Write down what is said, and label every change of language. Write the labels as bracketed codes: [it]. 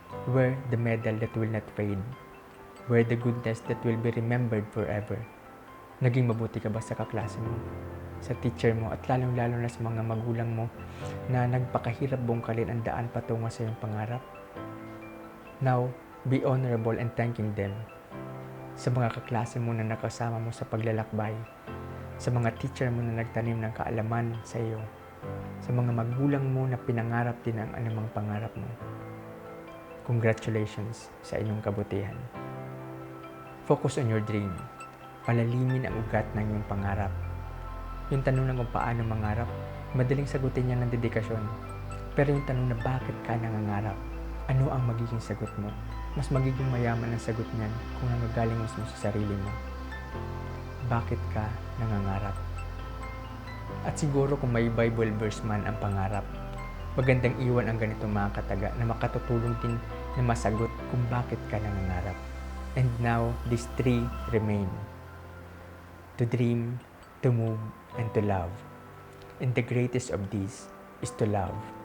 [en] Wear the medal that will not fade. Wear the goodness that will be remembered forever. [tl] Naging mabuti ka ba sa kaklase mo, sa teacher mo, at lalong-lalo na sa mga magulang mo na nagpakahirap bungkalin ang daan patungo sa iyong pangarap? [en] Now, be honorable and thanking them. [tl] Sa mga kaklase mo na nakasama mo sa paglalakbay, sa mga teacher mo na nagtanim ng kaalaman sa iyo, sa mga magulang mo na pinangarap din ang anumang pangarap mo. [en] Congratulations [tl] sa inyong kabutihan. [en] Focus on your dream. [tl] Palalimin ang ugat ng iyong pangarap. Yung tanong na kung paano mangarap, madaling sagutin yan ng dedikasyon. Pero yung tanong na bakit ka nangangarap, ano ang magiging sagot mo? Mas magiging mayaman ang sagot niyan kung nanggagaling mismo sa sarili mo. Bakit ka nangangarap? At siguro kung may Bible verse man ang pangarap, magandang iwan ang ganitong mga kataga na makatutulong din na masagot kung bakit ka nangangarap. [en] And now, these three remain. To dream, to move, and to love. And the greatest of these is to love.